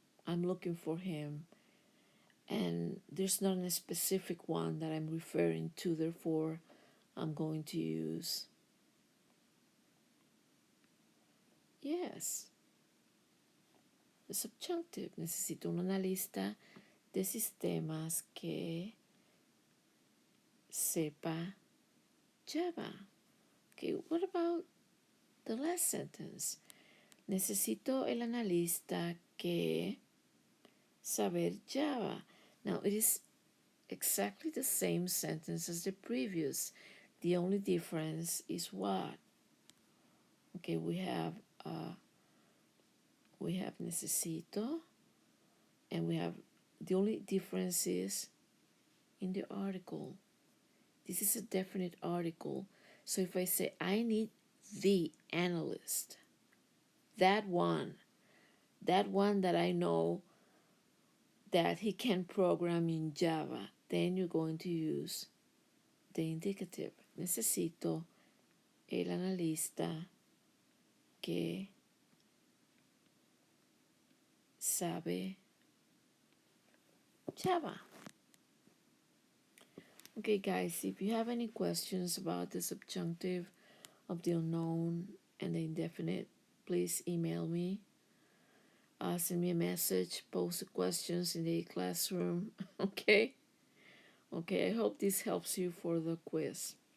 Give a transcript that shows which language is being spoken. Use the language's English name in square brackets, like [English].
[English] I'm looking for him, and there's not a specific one that I'm referring to. Therefore, I'm going to use yes, the subjunctive. [Spanish] Necesito un analista de sistemas que sepa Java. [English] Okay, what about the last sentence? [Spanish] Necesito el analista que saber Java. [English] Now, it is exactly the same sentence as the previous. The only difference is what? Okay, we have necesito, and we have the only difference is in the article. This is a definite article. So if I say I need the analyst, that one that I know that he can program in Java, then you're going to use the indicative. [Spanish] Necesito el analista que sabe Java. [English] Okay, guys, if you have any questions about the subjunctive of the unknown and the indefinite, please email me. Send me a message, post the questions in the classroom. Okay? Okay, I hope this helps you for the quiz.